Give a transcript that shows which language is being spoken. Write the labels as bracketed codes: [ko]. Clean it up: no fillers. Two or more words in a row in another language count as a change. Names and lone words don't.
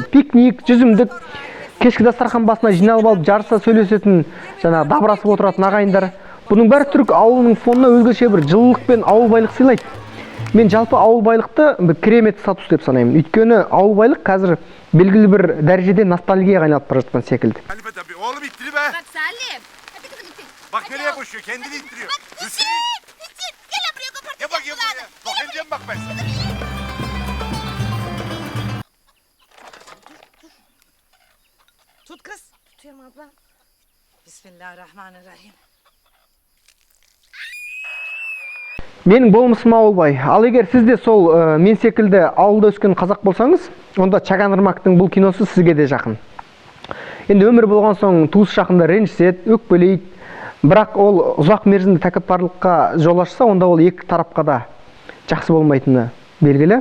[kk] Пикник, жүзімдік, кешкі дастархан басына жиналып алып жарыса сөйлесетін, жаңағы дабырасып отыратын ағайындар. Бұның бәрі түрік ауылының фонына өзгеше бір жылылық пен ауыл байлық сыйлайды. Мен жалпы ауыл байлықты бір керемет статус деп санаймын. Өйткені ауыл байлық қазір белгілі бір дәрежеде ностальгияға айналып бара жатқан секілді. [tr] Oğlum ittiri be. Bak Salim. Hadi kızım ittir. Bak nereye koşuyor, kendini ittiriyor. Hüseyin. Hüseyin. Gel buraya kopartacağım. Gel bakayım buraya. Bakacağım bak ben sana. Tut kız. Tutuyorum abla. [ar] Bismillahirrahmanirrahim. [kk] Менің болмысым ауылбай. Ал егер сіз де сол мен секілді ауылда өскен қазақ болсаңыз, онда Чаган Ырмактың бұл киносы сізге де жақын. Енді өмір болған соң туыс жақында ренжіседі, өкпелейді. Бірақ ол ұзақ мерзімді тәкаппарлыққа жол ашса, онда ол екі тарапқа да жақсы болмайтыны белгілі.